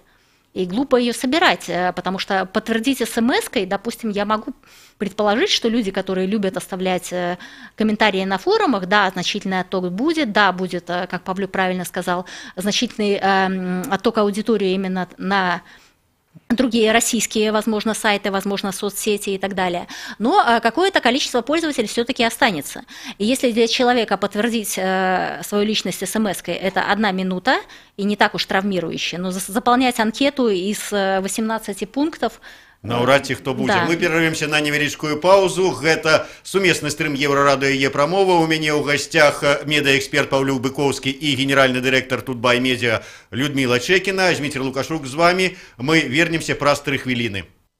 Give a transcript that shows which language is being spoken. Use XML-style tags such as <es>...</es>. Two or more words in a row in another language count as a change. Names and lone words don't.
<ru>И глупо ее собирать, потому что подтвердить смс-кой, допустим, я могу предположить, что люди, которые любят оставлять комментарии на форумах, да, значительный отток будет, да, будет, как Павлюк правильно сказал, значительный отток аудитории именно на другие российские, возможно, сайты, возможно, соцсети и так далее. Но какое-то количество пользователей все-таки останется. И если для человека подтвердить свою личность смс-кой, это 1 минута, и не так уж травмирующе, но заполнять анкету из 18 пунктов</ru> <be>Наўрад ці хто будзе. Да. Мы перарываемся на невялічкую паузу. Гэта сумесны стрым Еўрарадыё і Е-прамова. У мяне ў гасцях медыаэксперт Паўлюк Быкоўскі і генеральны дырэктар Тутбай Медиа Людмила Чекіна. Зміцер Лукашук з вами. Мы вернемся праз 3 хвіліны.</be>